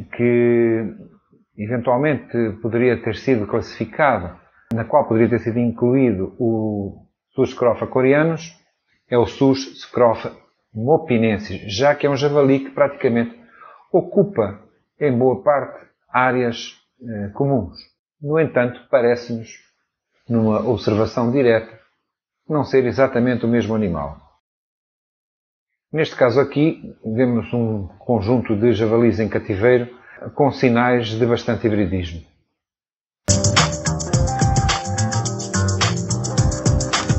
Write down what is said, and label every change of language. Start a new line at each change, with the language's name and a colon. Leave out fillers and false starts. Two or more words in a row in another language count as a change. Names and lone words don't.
Portuguese: que eventualmente poderia ter sido classificada, na qual poderia ter sido incluído o Sus scrofa coreanus, é o Sus scrofa mopinensis, já que é um javali que praticamente ocupa em boa parte áreas comuns. No entanto, parece-nos, numa observação direta, não ser exatamente o mesmo animal. Neste caso aqui, vemos um conjunto de javalis em cativeiro com sinais de bastante hibridismo.